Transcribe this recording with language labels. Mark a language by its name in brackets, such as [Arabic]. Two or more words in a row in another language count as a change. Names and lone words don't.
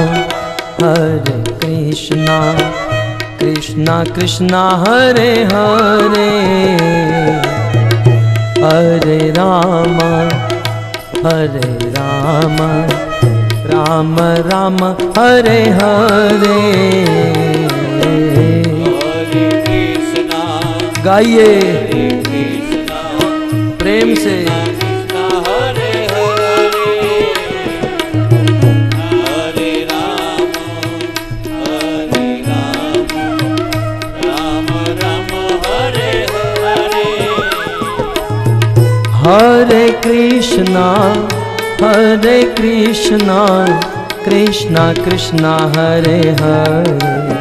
[Sanskrit] કૃષ્ણ કૃષ્ણ હરે હરે, હરે રામ રામ રામ હરે હરે. [Hindi] गाइए प्रेम से. [Sanskrit] हरे कृष्णा कृष्णा कृष्णा हरे हरे,